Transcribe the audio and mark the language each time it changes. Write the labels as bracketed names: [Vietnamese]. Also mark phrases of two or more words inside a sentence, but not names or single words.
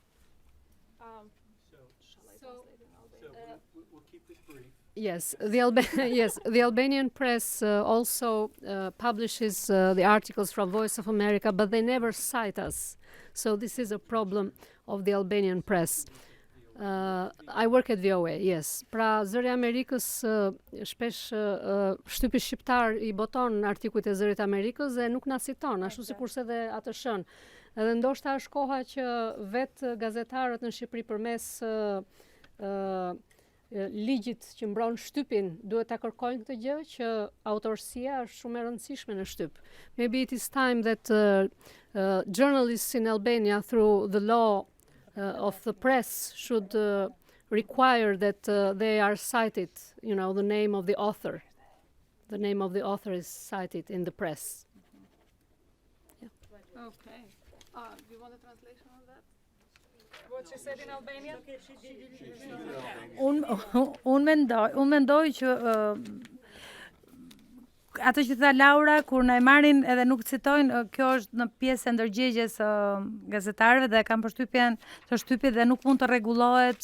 [English] We'll keep this brief. Yes, the Albanian press also publishes the articles from Voice of America, but they never cite us. So this is a problem of the Albanian press. I work at VOA, yes. [Albanian] Pra, Zëri i Amerikës shpesh shtypi shqiptar I boton artikujt e Zërit Amerikës dhe nuk na citon, ashtu sikurse dhe atë shën. Edhe ndoshta është koha që vetë gazetarët në Shqipëri përmes ligjit që mbron shtypin duhet ta kërkojnë këtë gjë që autorësia është shumë e rëndësishme në shtyp. [English] Maybe it is time that journalists in Albania through the law of the press should require that they are cited, you know, the name of the author. The name of the author is cited in the press. Yeah. Okay. Do you want a translation of that? What she said in Albanian? [Albanian] Unë mendoj që ato që tha Laura, kur na e marrin edhe nuk citojnë, kjo është në pjesë e ndërgjegjes gazetarëve dhe kam përshtypjen të shtypit dhe nuk mund të rregullohet.